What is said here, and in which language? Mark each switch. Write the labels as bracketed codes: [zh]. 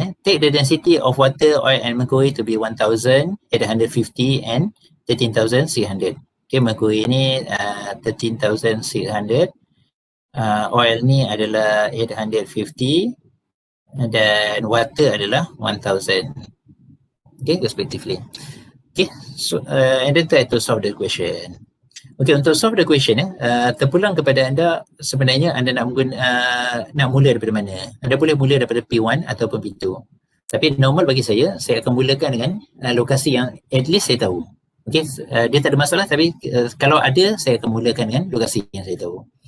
[en] Take the density of water, oil and mercury to be 1,000, 850 and 13,600. [ms] Okay, mercury ni 13,600, oil ni adalah 850 dan water adalah 1,000. [en] Okay, respectively. Okay, so and then try to solve the question. [ms] Okay, untuk [en] solve the question [ms] terpulang kepada anda, sebenarnya anda nak mula daripada mana. Anda boleh mula daripada P1 ataupun P2. Tapi normal bagi saya akan mulakan dengan lokasi yang at least saya tahu. Okay, dia tak ada masalah, tapi kalau ada, saya akan mulakan dengan lokasi yang saya tahu.